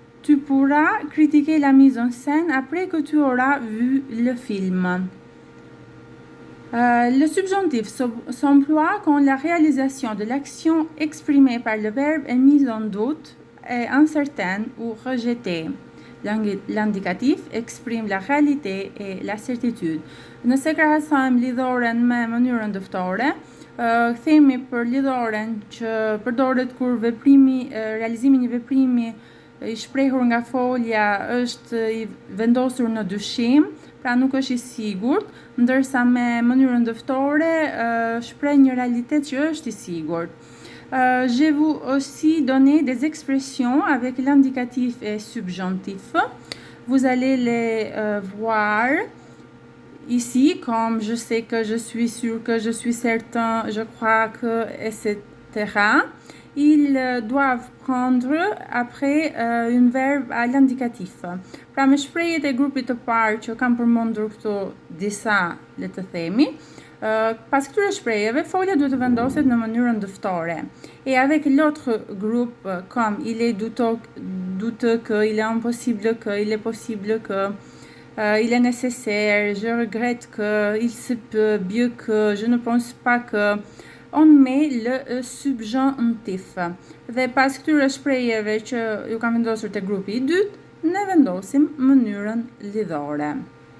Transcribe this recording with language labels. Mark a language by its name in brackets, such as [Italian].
[French] tu pourras critiquer la mise en scène après que tu auras vu le film. Le subjonctif s'emploie quand la réalisation de l'action exprimée par le verbe est mise en doute, est incertaine ou rejetée. L'indicatif exprime la réalité et la certitude. [Albanian] Nëse krahasojmë lidhoren me mënyrën dëftore, themi për lidhoren që përdoret kur realizimi një veprimi i shprehur nga folja është i vendosur në dyshim, pra nuk është i sigurt, ndërsa me mënyrën dëftore shpreh një realitet që është i sigurt. [French] Je vais vous aussi donner des expressions avec l'indicatif et subjonctif. Vous allez les voir ici, comme je sais que, je suis sûr que, je suis certain, je crois que, etc. Ils doivent prendre après un verbe à l'indicatif. [Albanian] Pra me shprehjet e grupit të parë që kam përmendur këtu disa, le të themi, pas këtyre shprehjeve, folja duhet të vendoset në mënyrën dëftore. [French] Et avec l'autre groupe, comme il est douteux que, il est impossible que, il est possible que, il est nécessaire, je regrette que, il se peut, mieux que, je ne pense pas que, on met le subjonctif. [Albanian] Dhe pas këtyre shprehjeve që ju kam vendosur te grupi i dytë, ne vendosim mënyrën lidhore.